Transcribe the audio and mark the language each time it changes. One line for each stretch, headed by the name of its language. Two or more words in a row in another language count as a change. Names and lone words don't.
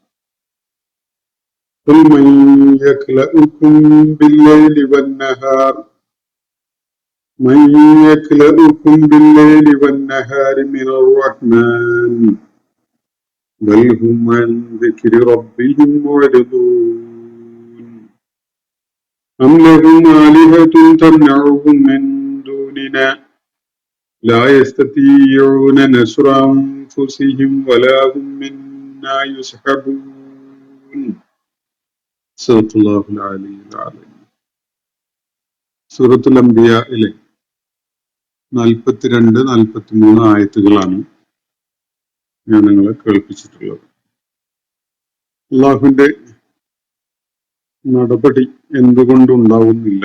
Arabic: قل من يكلؤكم بالليل والنهار من الرحمن بل هم عن ذكر ربهم معرضون أم لهم آلهة تمنعهم من دوننا لا يستطيعون نصر أنفسهم ولا هم منا يصحبون. صدق الله العلي العظيم.
Malayalam: സൂറത്തുൽ അംബിയയിലെ 42-43 ആയത്തുകളാണ് ഞാൻ നിങ്ങളെ കേൾപ്പിച്ചിട്ടുള്ളത്. അള്ളാഹുവിന്റെ നടപടി എന്തുകൊണ്ടുണ്ടാവുന്നില്ല?